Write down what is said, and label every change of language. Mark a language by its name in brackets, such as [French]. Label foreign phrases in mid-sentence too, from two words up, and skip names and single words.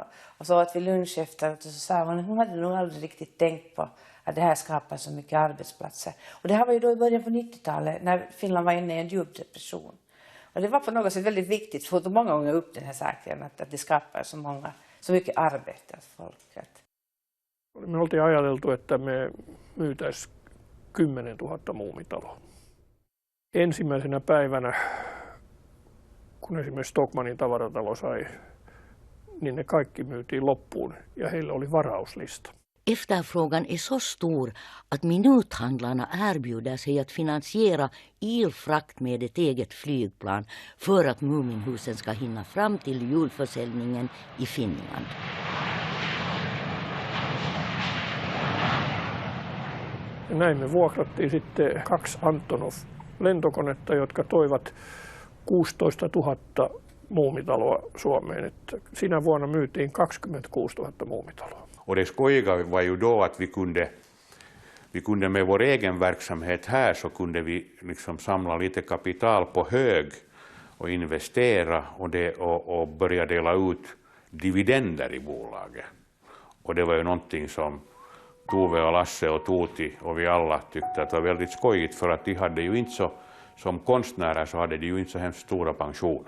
[Swedish] Och så åt vi lunch efteråt, och så sa hon hade nog aldrig riktigt tänkt på att det här skapar så mycket arbetsplatser. Och det här var ju då i början på 90-talet när Finland var inne i en djup depression. Och det var på något sätt väldigt viktigt, för att många gånger upp den här saken, att det skapar så mycket arbete åt folket. [Finnish] Me oltiin ajateltu, että me myytäisiin 10 000 muumitaloa. Ensimmäisenä päivänä, kun esimerkiksi Stockmannin tavaratalo sai, niin ne kaikki myytiin loppuun ja heillä oli varauslista. [Swedish] Efterfrågan är så stor att minuthandlarna erbjuder sig att finansiera ilfrakt med ett eget flygplan för att Muminhusen ska hinna fram till julförsäljningen i Finland. [Finnish] Näin me vuokrattiin sitten 2 Antonov-lentokonetta, jotka toivat 16 000 muumitaloa Suomeen. Että sinä vuonna myytiin 26 000 muumitaloa. [Swedish] Och det skojiga var ju då att vi kunde med vår egen verksamhet här, så kunde vi liksom samla lite kapital på hög och investera och börja dela ut dividender i bolaget. Och det var ju någonting som Tove och Lasse och Tuti och vi alla tyckte att det var väldigt skojigt, för att de hade ju inte så, som konstnärer så hade de ju inte så hemskt stora pensioner.